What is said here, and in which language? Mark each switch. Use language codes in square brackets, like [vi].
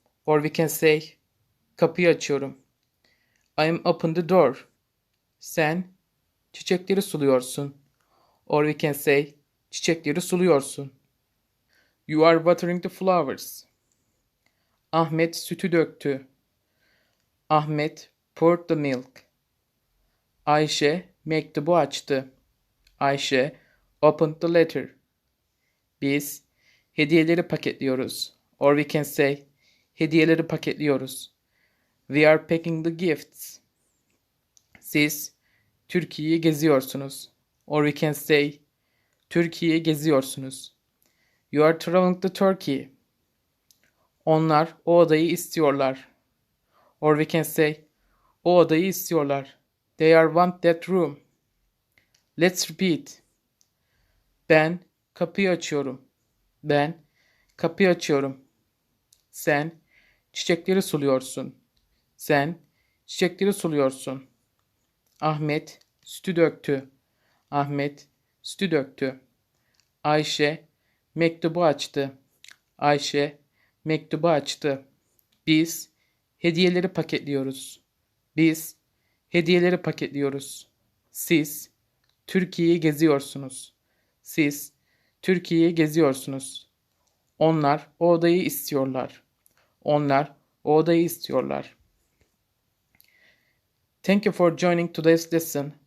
[en] Or we can say [tr] kapıyı açıyorum. [en] I am open the door. [tr] Sen çiçekleri suluyorsun. [en] Or we can say [tr] çiçekleri suluyorsun. [en] You are watering the flowers. [tr] Ahmet sütü döktü. [en] Ahmet poured the milk. [tr] Ayşe mektubu açtı. [en] Ayşe opened the letter. [tr] Biz hediyeleri paketliyoruz. [en] Or we can say [tr] hediyeleri paketliyoruz. [en] We are packing the gifts. [tr] Siz Türkiye'yi geziyorsunuz. [en] Or we can say [tr] Türkiye'yi geziyorsunuz. [en] You are traveling to Turkey. [tr] Onlar o odayı istiyorlar. [en] Or we can say [tr] o odayı istiyorlar. [en] They are want that room. Let's repeat. [tr] Ben kapıyı açıyorum. Ben kapıyı açıyorum. Sen çiçekleri suluyorsun. Sen çiçekleri suluyorsun. Ahmet sütü döktü. Ahmet sütü döktü. Ayşe mektubu açtı. Ayşe mektubu açtı. Biz hediyeleri paketliyoruz. Biz hediyeleri paketliyoruz. Siz Türkiye'yi geziyorsunuz. Siz Türkiye'yi geziyorsunuz. Onlar o odayı istiyorlar. Onlar o odayı istiyorlar. [en] Thank you for joining today's lesson.